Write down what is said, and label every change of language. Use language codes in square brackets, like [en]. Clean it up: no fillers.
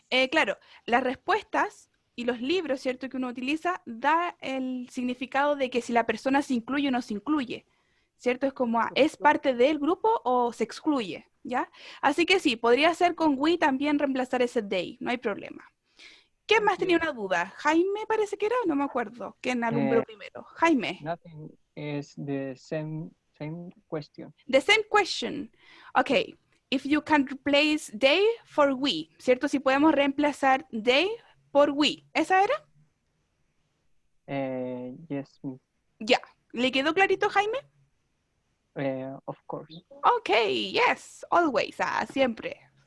[es] Claro, las respuestas y los libros, ¿cierto? Que uno utiliza, da el significado de que si la persona se incluye o no se incluye, ¿cierto? Es como, ¿es parte del grupo o se excluye? ¿Ya? Así que sí, podría ser con we también reemplazar ese they, no hay problema. ¿Quién más tenía una duda? Jaime parece que era, no me acuerdo. ¿Quién alumbró primero? Jaime. [en] Nothing is the same question. The same question. Ok. If you can replace they for we, ¿cierto? [es] Si podemos reemplazar they por we. ¿Esa era? [en] Yes, miss. [es] Ya. ¿Le quedó clarito, Jaime? [en] Of course. Ok, yes, always. Siempre.